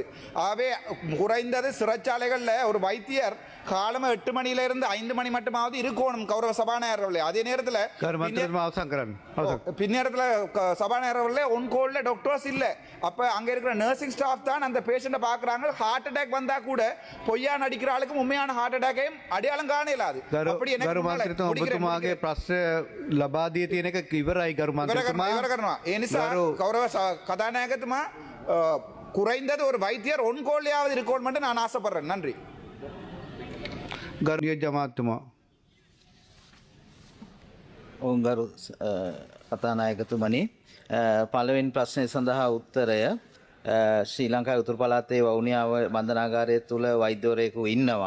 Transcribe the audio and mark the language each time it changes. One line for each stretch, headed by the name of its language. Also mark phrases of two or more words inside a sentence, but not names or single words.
Tamil: ஆகவே குறைந்தது சிறைச்சாலைகளில் ஒரு வைத்தியர் காலமாக 8 மணியிலிருந்து 5 மணி மட்டுமாவது இருக்கணும். கௌரவ சபாநாயகர் அவர்களே, அதே நேரத்தில் பின்னேரத்தில் சபாநாயகர் அவர்களே
English: on call
Tamil: டாக்டர்ஸ் இல்லை. அப்போ அங்கே இருக்கிற
English: nursing staff
Tamil: தான் அந்த பேஷண்ட்டை பார்க்குறாங்க.
English: heart attack
Tamil: வந்தால் கூட பொய்யா நடிக்கிற ஆளுக்கு உண்மையான
English: heart attack
Sinhala: අඩයාලම් ගාන එලාද අපිට ඔබතුමාගේ ප්‍රශ්න ලබා දී තියෙන එක ඉවරයි ගරු මන්ත්‍රීතුමා. ඉවර කරනවා. ඒ නිසා
Tamil: கௌரவ கதாநாயகத்துமா குறைந்தது ஒரு வைத்தியர்
English: on call
Tamil: இருக்கணும் மட்டும் நான் ஆசைப்படுறேன். நன்றி.
Sinhala: ගරු නියෝජ්‍ය අමාත්‍යතුමා. ඔවුන් ගරු කතානායකතුමනි, පළවෙනි ප්‍රශ්නය සඳහා උත්තරය ශ්‍රී ලංකාවේ උතුරු පළාතේ වවුනියාව බන්ධනාගාරය තුළ වෛද්‍යවරයෙකු ඉන්නවා.